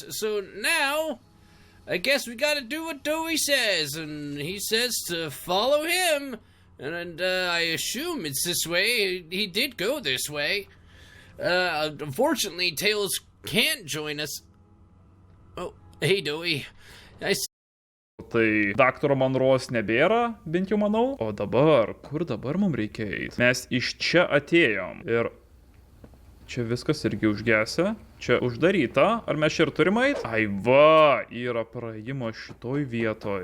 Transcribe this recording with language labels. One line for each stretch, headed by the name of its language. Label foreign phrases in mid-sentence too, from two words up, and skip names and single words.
English: So now, I guess we gotta do what Dewey says, and he says to follow him. And I assume it's this way. He did go this way. Unfortunately, Tails can't join us. Oh, hey, Dewey.
Lithuanian: Tai daktaro Monros nebėra, bent jau manau. O dabar, kur dabar mums reikia eiti? Mes iš čia atėjom. Ir čia viskas irgi užgesę. Čia uždaryta. Ar mes čia ir turim eit? Ai va, yra praėjimo šitoj vietoj.